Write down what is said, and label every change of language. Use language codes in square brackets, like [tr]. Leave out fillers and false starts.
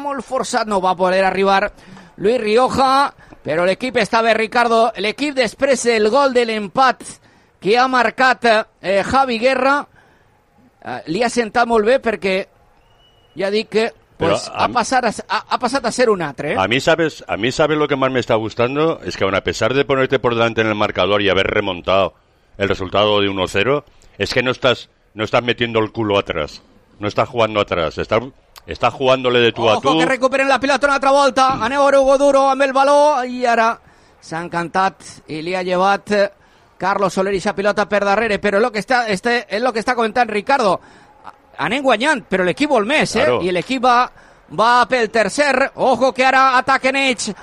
[ca] Molt forçat, no va poder arribar Luis Rioja. Però l'equip està bé, Ricardo. L'equip després del gol de l'empat que ha marcat Javi Guerra, li ha sentat molt bé perquè, ja dic que, pues ha passat a ser un altre, eh? [es] A mí sabes lo que más me está gustando es que aun a pesar de ponerte por delante en el marcador y haber remontado el resultado de 1-0, es que no estás metiendo el culo atrás. No estás jugando atrás, estás jugándole de tú ojo a tú. [ca] Ojo que recuperen la pilota una altra volta. Aneu ara Hugo Duro amb el baló i ara s'ha encantat i li ha llevat Carlos Soler i sa pilota per darrere, però és lo que està comentant Ricardo. Anem guanyant, però l'equip vol més, eh? Claro. I l'equip va pel tercer. [es] Ojo que [ca] ara ataquen ells.